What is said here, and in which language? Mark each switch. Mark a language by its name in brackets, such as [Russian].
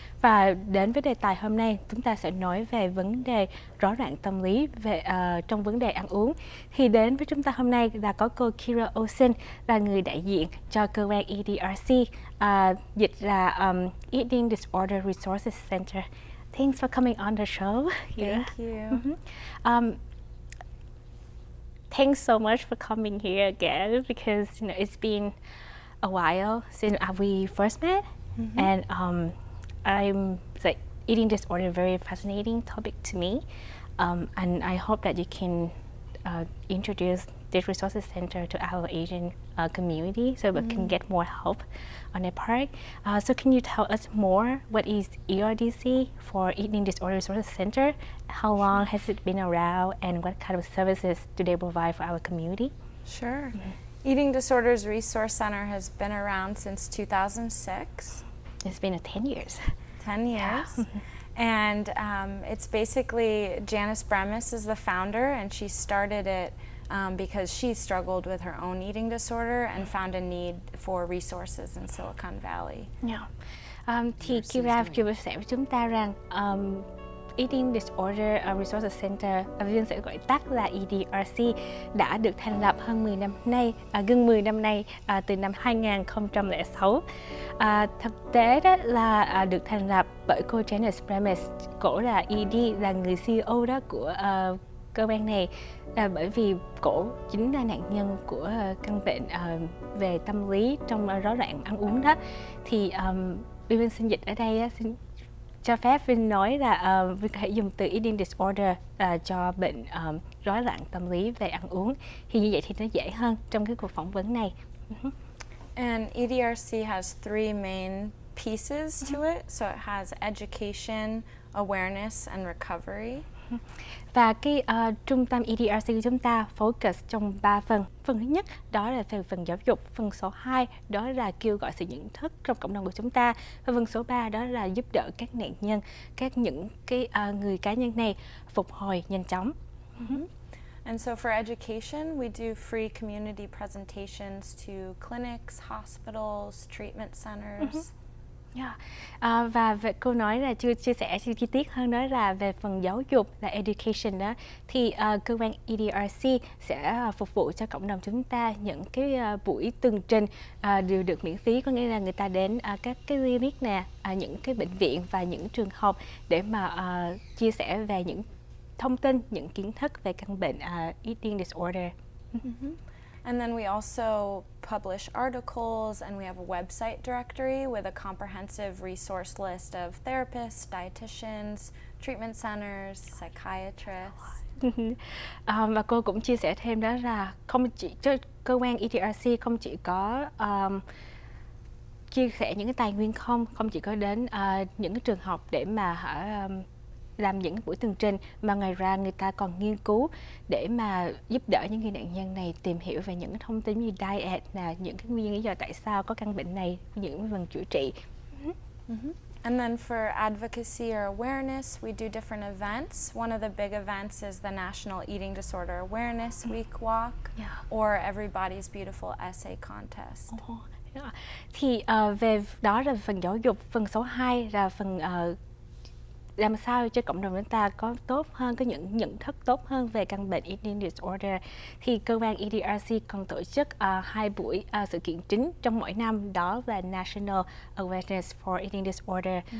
[Vietnamese] Và đến với đề tài hôm nay, chúng ta sẽ nói về vấn đề rối loạn tâm lý trong vấn đề ăn uống. Thì đến với chúng ta hôm nay là có cô Kira Olsen, là người đại diện cho cơ quan Edrc, dịch là Eating Disorder Resources Center. [English] Thanks for coming on the show. Thank you. Thanks so much for coming here again, because it's been a while since we first met, and I'm like eating disorder, very fascinating topic to me, and I hope that you can introduce this resources center to our Asian community so we can get more help on their part. So can you tell us more, what is ERDC for Eating Disorder Resources Center? How long has it been around, and what kind of services do they provide for our community? Sure. Eating Disorders Resource Center has been around since 2006. It's been 10 years. 10 years. Yeah. And it's basically, Janice Bremis is the founder, and she started it because she struggled with her own eating disorder and found a need for resources in Silicon Valley. Yeah. [Vietnamese] Thì Kira chia sẻ với chúng ta rằng Eating Disorder Resource Center, Viên sẽ gọi tắt là EDRC, đã được thành lập hơn 10 năm nay, gần 10 năm nay, từ năm 2006. Thực tế đó là được thành lập bởi cô Janice Bremis, cổ là ED, là người CEO đó của cơ quan này, bởi vì cổ chính là nạn nhân của căn bệnh về tâm lý trong rối loạn ăn uống đó. Thì Viên xin dịch ở đây, xin cho phép Vinh nói là Vinh có thể dùng từ eating disorder cho bệnh rối loạn tâm lý về ăn uống. Thì như vậy thì nó dễ hơn trong cái cuộc phỏng vấn này. [English] And EDRC has three main pieces to it. So it has education, awareness, and recovery. [Vietnamese] Và cái trung tâm EDRC của chúng ta focus trong 3 phần. Phần thứ nhất đó là về phần giáo dục, phần số 2 đó là kêu gọi sự nhận thức trong cộng đồng của chúng ta, và phần số 3 đó là giúp đỡ các nạn nhân, những cái người cá nhân này phục hồi nhanh chóng. [English] And so for education, we do free community presentations to clinics, hospitals, treatment centers. Yeah. [Vietnamese] Và cô nói là chia sẻ chi tiết hơn, đó là về phần giáo dục, là education đó, thì cơ quan EDRC sẽ phục vụ cho cộng đồng chúng ta những cái buổi tường trình đều được miễn phí, có nghĩa là người ta đến các cái clinic nè, những cái bệnh viện và những trường học để mà chia sẻ về những thông tin, những kiến thức về căn bệnh eating disorder. [English] And then we also publish articles, and we have a website directory with a comprehensive resource list of therapists, dietitians, treatment centers, psychiatrists. [Vietnamese] Và cô cũng chia sẻ thêm đó là không chỉ cơ quan EDRC không chỉ có chia sẻ những cái tài nguyên không chỉ có đến những cái trường học để mà làm những buổi tường trình, mà ngoài ra người ta còn nghiên cứu để mà giúp đỡ những người nạn nhân này tìm hiểu về những thông tin như diet nè, những cái nguyên lý do tại sao có căn bệnh này, những phần chữa trị. [English] And then for advocacy or awareness, we do different events. One of the big events is the National Eating Disorder Awareness Week Walk, or Everybody's Beautiful Essay Contest. [Vietnamese] Thì về đó là phần giáo dục, phần số 2 là phần làm sao cho cộng đồng chúng ta có tốt hơn, có những nhận thức tốt hơn về căn bệnh eating disorder. Thì cơ quan EDRC còn tổ chức 2 buổi sự kiện chính trong mỗi năm, đó là National Awareness for Eating Disorder.